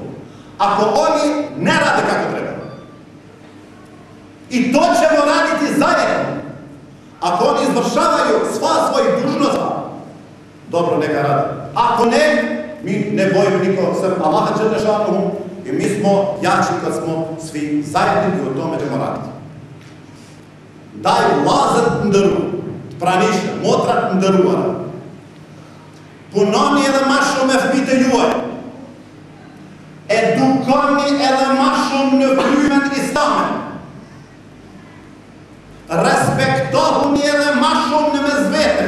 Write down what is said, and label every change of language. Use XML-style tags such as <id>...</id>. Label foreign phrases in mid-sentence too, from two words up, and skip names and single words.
<bs>Ako oni ne rade kako treba. I to ćemo raditi zajedno. Ako oni izvršavaju sva svojih dužnosti, dobro, neka rade. Ako ne, mi ne bojimo nikog sem Allaha</bs> <ar>جل شأنه</ar> <bs>i mi smo jači kad smo svi zajedni i o tome ćemo raditi.</bs> <sq>Daj lazat ndëru, të pranishtëm, motrat ndëruara. Punoni edhe ma shumë e fëmijët e juaj. Edukoni edhe ma shumë në frymën islame. Respektohuni edhe ma shumë në mes vete.</sq>